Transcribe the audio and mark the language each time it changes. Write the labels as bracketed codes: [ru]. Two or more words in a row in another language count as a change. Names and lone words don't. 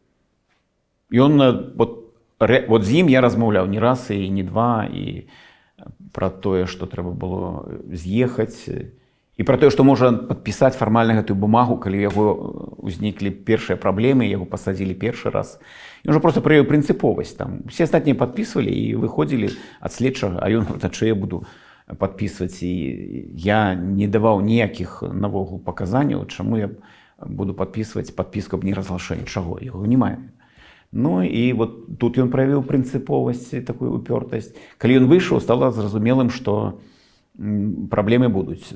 [be] Ён вот з ім я размаўляў не раз і не два, і пра тое, што трэба было з'ехаць, і пра тое, што можа падпісаць фармальна гэтую бумагу, калі ў яго ўзніклі першыя праблемы, яго пасадзілі першы раз. Ён жа проста праявіў прынцыповасць. Там усе астатнія падпісвалі і выходзілі ад следчага, а ён [ru] говорит, а чё я буду [be] падпісваць, і я не даваў ніякіх навогул паказанняў, чаму я буду падпісваць падпіску аб неразглашэнні, чаго, яго не мае. Ну і вот тут ён праявіў прынцыповасць, такую упёртасць. Калі ён выйшаў, стала зразумелым, што праблемы будуць.